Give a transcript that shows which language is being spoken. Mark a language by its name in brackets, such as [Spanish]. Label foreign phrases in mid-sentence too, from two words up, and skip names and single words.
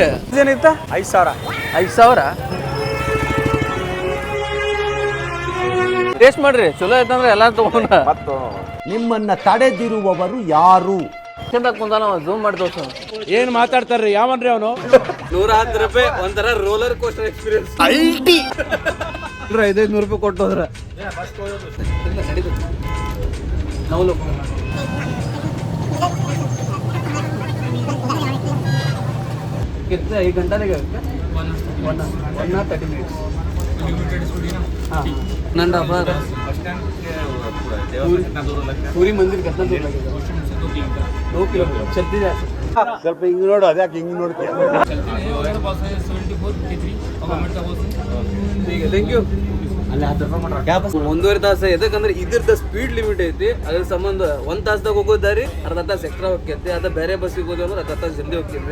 [Kannada] ಏನಿತ್ತ 5,000 ಟೇಸ್ಟ್ ಮಾಡ್ರಿ, ಚಲೋ ಐತಂದ್ರೆ ಎಲ್ಲ ತಗೊಂಡ. ನಿಮ್ಮನ್ನ ತಡೆದಿರುವವರು ಯಾರು? ಝೂಮ್ ಮಾಡಿ ತೋರ್ಸ. ಏನ್ ಮಾತಾಡ್ತಾರ್ರಿ? ಯಾವನ್ರಿ ಅವನು? 110 ರೂಪಾಯಿ ಒಂಥರ [English] roller coaster experience. [Hindi] 500 [Kannada] ರೂಪಾಯಿ ಕೊಟ್ಟು ಹೋದ್ರ [Hindi] कितने 1 घंटा लगेगा क्या? 1 30 मिनट्स हाँ 1.5 आवर। पूरी मंदिर कितना दूर लगेगा? 2 किलोमीटर चलते जा. [Kannada] ಸ್ವಲ್ಪ ಹಿಂಗ್ ನೋಡು, ಅದ್ಯಾಕೆ ಹಿಂಗ್ ನೋಡ್ತೀಯ? [English] thank you. [Kannada] 1.5 ತಾಸು. ಯಾಕಂದ್ರೆ ಇದ್ರದ್ದು [English] speed limit [Kannada] ಐತಿ. ಅದ್ರ ಸಂಬಂಧ 1 ತಾಸ್ದಾಗ ಹೋಗೋದಾರಿ, ಅರ್ಧ ತಾಸು ಎಕ್ಸ್ಟ್ರಾ ಹೋಗ್ತೈತಿ. ಅದ ಬೇರೆ ಬಸ್ಸಿಗೆ ಹೋದ್ರೆ ಅರ್ಧ ತಾಸು ಜಲ್ದಿ ಹೋಗ್ತಿದ್ವಿ.